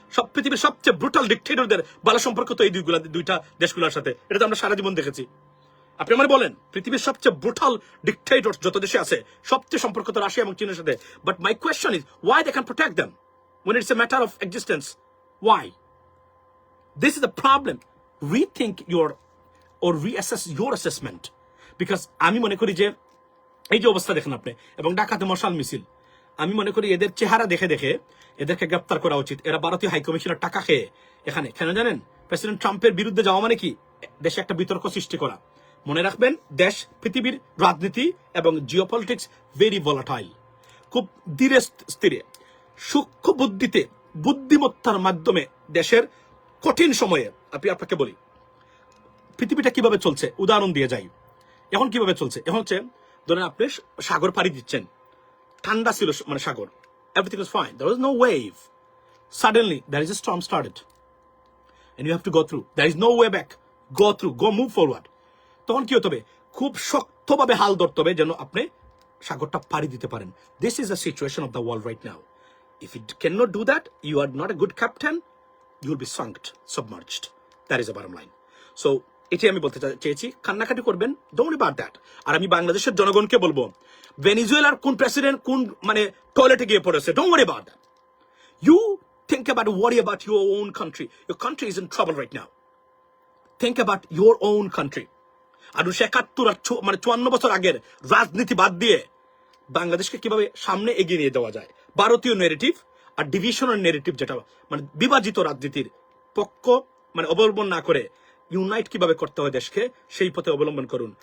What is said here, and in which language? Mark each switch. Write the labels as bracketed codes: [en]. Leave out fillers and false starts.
[bn] সব পৃথিবীর সবচেয়ে ব্রুটাল ডিক্টেটরদের ভালো সম্পর্ক তো এই দুইটা দেশগুলোর সাথে। এটা তো আমরা সারা জীবন দেখেছি। আপনি আমার বলেন, পৃথিবীর সবচেয়ে ব্রুটাল ডিক্টেটর যত দেশে আছে, সবচেয়ে সম্পর্ক তো রাশিয়া এবং চীনের সাথে। [en] But my question is, why they can protect them when it's a matter of existence? Why? This is the problem. Rethink or reassess your assessment. [bn] Because আমি মনে করি যে এই যে অবস্থা দেখেন আপনি, এবং ঢাকাতে মশাল মিছিল, আমি মনে করি এদের চেহারা দেখে দেখে এদেরকে গ্রেপ্তার করা উচিত। এরা ভারতীয় হাইকমিশনের টাকা খেয়ে এখানে, কেন জানেন? প্রেসিডেন্ট ট্রাম্পের বিরুদ্ধে যাওয়া মানে কি? দেশে একটা বিতর্ক সৃষ্টি করা। মনে রাখবেন, দেশ, পৃথিবীর রাজনীতি এবং জিওপলিটিক্স [en] Very volatile. [bn] খুব ধীরে স্থিরে, সূক্ষ্ম বুদ্ধিতে, বুদ্ধিমত্তার মাধ্যমে দেশের কঠিন সময়ে, আপনাকে বলি পৃথিবীটা কিভাবে চলছে, উদাহরণ দিয়ে যাই। এখন কিভাবে চলছে? এখন হচ্ছে, ধরেন আপনি সাগর পাড়ি দিচ্ছেন, ঠান্ডা ছিল মানে সাগর, [en] everything was fine, there was no wave, suddenly there is a storm started and you have to go through, there is no way back, move forward. [bn] তখন কি হতে হবে? খুব শক্তভাবে হাল ধরতে হবে যেন আপনি সাগরটা পাড়ি দিতে পারেন। [en] This is the situation of the world right now. If you cannot do that, you are not a good captain, you will be sunk, submerged. That is the bottom line. [bn] So এটি আমি বলতে চেয়েছি, কান্নাকাটি করবেন, [en] Don't worry about that. [bn] আর আমি বাংলাদেশের জনগণকে বলবো, ভেনিজুয়েলার কোন প্রেসিডেন্ট কোন মানে টয়লেটে গিয়ে পড়েছে, [en] Don't worry about that. You think worry about your own country. Your country is in trouble right now. Think about your own country. [bn] আর 1971 মানে 54 বছর আগের রাজনীতি বাদ দিয়ে বাংলাদেশকে কিভাবে সামনে এগিয়ে নিয়ে যাওয়া যায়, ভারতীয় নেরেটিভ আর ডিভিশনাল নেরেটিভ, যেটা মানে বিভাজিত রাজনীতির পক্ষ মানে অবলম্বন না করে ইউনাইট কিভাবে করতে হয় দেশকে, সেই পথে অবলম্বন করুন।